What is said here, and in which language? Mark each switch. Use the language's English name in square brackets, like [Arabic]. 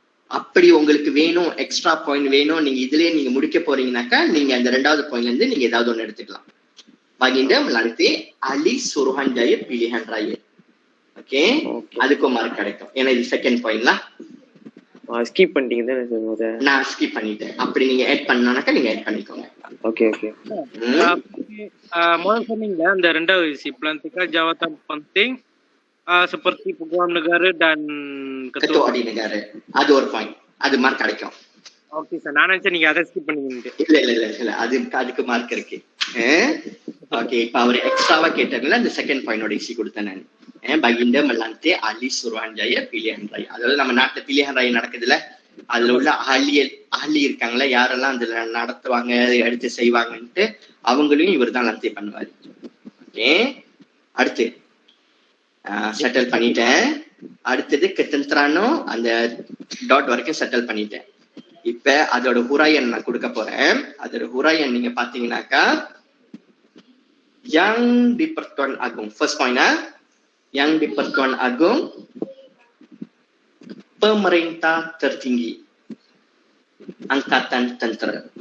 [Tamil] அப்படி உங்களுக்கு வேணும், எக்ஸ்ட்ரா பாயிண்ட் வேணும், நீங்க இதுலயே நீங்க முடிக்க போறீங்கன்னாக்கா நீங்க அந்த 2வது பாயிண்ட்ல இருந்து நீங்க ஏதாவது ஒண்ணு எடுத்துக்கலாம். [Malay] Baginda melantik ahli Suruhanjaya Pilihan Raya. [Tamil] Okay, அதுக்கு மார்க் கிடைக்கும். ஏன்னா இது செகண்ட் பாயிண்ட்ல ஸ்கிப் பண்ணிட்டீங்க தானே சார்? முதல்ல நான் ஸ்கிப் பண்ணிட்டேன். அப்படி நீங்க ஆட் பண்ணனாக்கா நீங்க ஆட் பண்ணிக்கோங்க. Okay okay. முதல்ல சொன்னீங்களா அந்த 2வது [Malay] isi pelantikan jawatan penting seperti peguam negara dan ketua audit negara. [Tamil] அது ஒரு பாயிண்ட், அது மார்க் கிடைக்கும். ஓகே சார், நான் நினைச்சேன் நீங்க அதை ஸ்கிப் பண்ணுவீங்க. இல்ல அதுக்கு மார்க் இருக்கு. ஓகே, இப்ப அவர் எக்ஸ்ட்ராவா கேட்டாங்கல்ல, அந்த செகண்ட் பாயிண்டோட ஈஸி கொடுத்தேன் நான். [Malay] Baginda melantik ahli Suruhanjaya Pilihan Raya. [Tamil] அதாவது நம்ம நாட்டுல பிலிஹன் ராய் நடக்குதுல்ல, அதுல உள்ள அஹ்லி இருக்காங்களா, யாரெல்லாம் அதுல நடத்துவாங்க, எடுத்து செய்வாங்கன்ட்டு அவங்களையும் இவர் தான் லந்தி பண்ணுவாரு. ஓகே, அடுத்து செட்டில் பண்ணிட்டேன். அடுத்தது ketenteraan அந்த டாட் வரைக்கும் செட்டில் பண்ணிட்டேன். இப்ப அதோட ஹுராயன் நான் கொடுக்க போறேன். அதோட ஹுராயன் நீங்க பாத்தீங்கன்னாக்கா [Malay] yang di-Pertuan Agong, [English] first point [Malay] yang di-Pertuan Agong pemerintah tertinggi angkatan tentera.